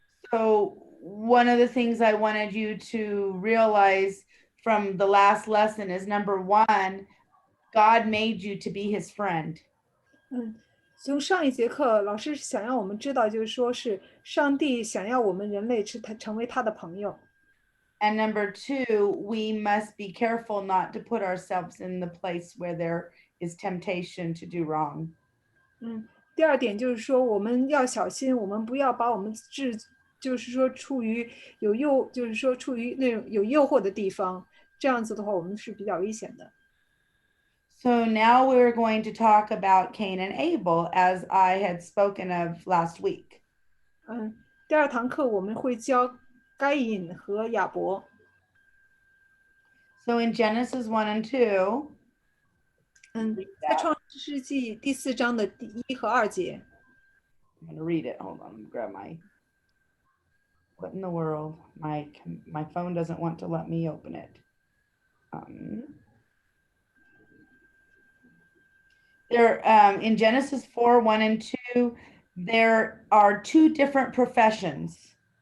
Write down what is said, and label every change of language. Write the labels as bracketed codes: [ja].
[en] So one of the things I wanted you to realize from the last lesson is number 1, God made you to be his friend. [zh] 从上一节课，老师想让我们知道，就是说是上帝想要我们人类成为他的朋友。 [en] And number 2, we must be careful not to put ourselves in the place where there is temptation to do wrong. [zh] 第二点就是说，我们要小心，我们不要把我们就是说处于处于那种有诱惑的地方，这样子的话，我们是比较危险的。 [en] So now we're going to talk about Cain and Abel, as I had spoken of last week. [zh] 第二堂课我们会教该隐和亚伯。 [en] So in Genesis 1 and 2, [zh] 在创世纪第4章的第1和2节。 [en] I'm going to read it. Hold on, let me grab my. What in the world? My phone doesn't want to let me open it. There, in Genesis 4, 1 and 2, there are 2 different professions.